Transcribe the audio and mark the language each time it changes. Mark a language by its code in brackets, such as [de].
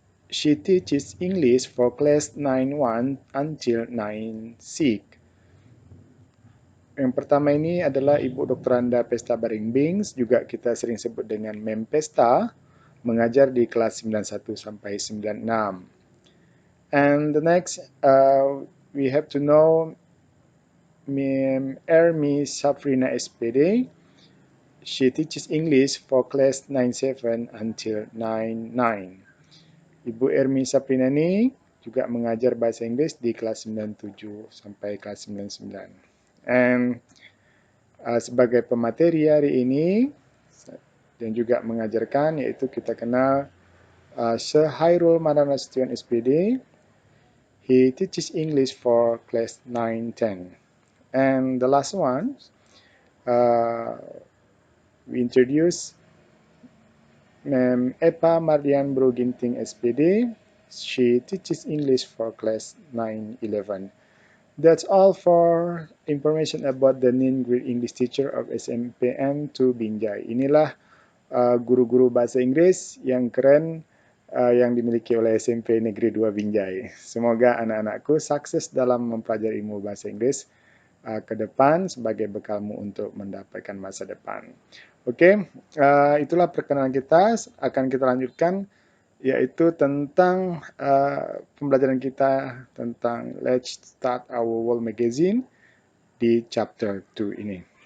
[en] She teaches English for class 9-1 until 9-6. [id] Yang pertama ini adalah Ibu Dr. Randa Pesta Baringbing, juga kita sering sebut dengan Mem Pesta, mengajar di kelas 91 sampai 96. [en] And the next, we have to know Mem Ermi Safrina SPD. She teaches English for class 9-7 until 9-9. [id] Ibu Ermi Saprina ini juga mengajar bahasa Inggris di kelas 97 sampai kelas 99. And sebagai pemateri hari ini dan juga mengajarkan, yaitu kita kenal Sir Hairul Madanasution SPD. [en] He teaches English for class 9-10. And the last one, we introduce Ma'am Epa Mardian Broginting SPD. She teaches English for class 9-11. That's all for information about the 9th grade English teacher of SMPN 2 Binjai. [id] Inilah guru-guru bahasa Inggris yang keren yang dimiliki oleh SMP Negeri 2 Binjai. Semoga anak-anakku sukses dalam mempelajari ilmu bahasa Inggris ke depan sebagai bekalmu untuk mendapatkan masa depan. Oke, itulah perkenalan kita. Akan kita lanjutkan, yaitu tentang pembelajaran kita tentang Let's Start Our World Magazine di chapter 2 ini.